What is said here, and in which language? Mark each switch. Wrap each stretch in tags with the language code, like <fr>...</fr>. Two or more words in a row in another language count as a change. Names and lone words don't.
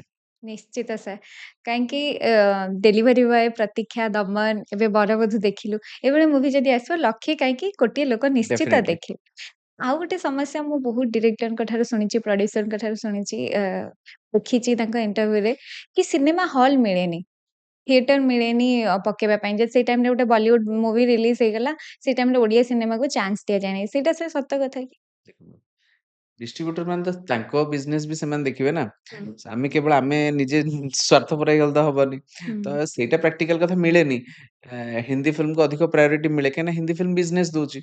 <or>ନିଶ୍ଚିତ ସାର୍ କାହିଁକି ଡେଲିଭରି ବୟ ପ୍ରତୀକ୍ଷା ଦମନ ଏବେ ବରବଧୂ ଦେଖିଲୁ ଏଭଳି ମୁଭି ଯଦି ଆସିବ ଲକ୍ଷେ କାହିଁକି କୋଟିଏ ଲୋକ ନିଶ୍ଚିତ ଡେଫିନେଟଲି ଦେଖିବେ ଆଉ ଗୋଟେ ସମସ୍ୟା ମୁଁ ବହୁତ ଡିରେକ୍ଟରଙ୍କ ଠାରୁ ଶୁଣିଛି ପ୍ରଡ୍ୟୁସରଙ୍କ ଠାରୁ ଶୁଣିଛି ଦେଖିଛି ତାଙ୍କ ଇଣ୍ଟରଭ୍ୟୁରେ କି</or> <en>cinema hall</en> <or>ମିଳେନି ଥିଏଟର ମିଳେନି पकेଇବା ପାଇଁ ଯେ ସେଇ ଟାଇମରେ ଗୋଟେ</or> <en>Bollywood movie release</en> <or>ହେଇଗଲା ସେଇ ଟାଇମରେ ଓଡିଆ ସିନେମାକୁ ଚାନ୍ସ ଦିଆଯାଏନି ସେଇଟା ସେ ସତ କଥା କି? ଡିଷ୍ଟ୍ରିବ୍ୟୁଟର ମାନେ ତ ତାଙ୍କ ବିଜନେସ ବି ସେମାନେ ଦେଖିବେ ନା ହୁଁ ଆମେ କେବଳ ଆମେ ନିଜେ ସ୍ୱାର୍ଥପର ହେଇଗଲେ ତ ହବନି ହୁଁ ତ ସେଇଟା ପ୍ରାକ୍ଟିକାଲ କଥା ମିଳେନି ହିନ୍ଦୀ ଫିଲ୍ମକୁ ଅଧିକ ପ୍ରାୟୋରିଟି ମିଳେ କାହିଁକିନା ହିନ୍ଦୀ ଫିଲ୍ମ ବିଜନେସ ଦଉଛି</or>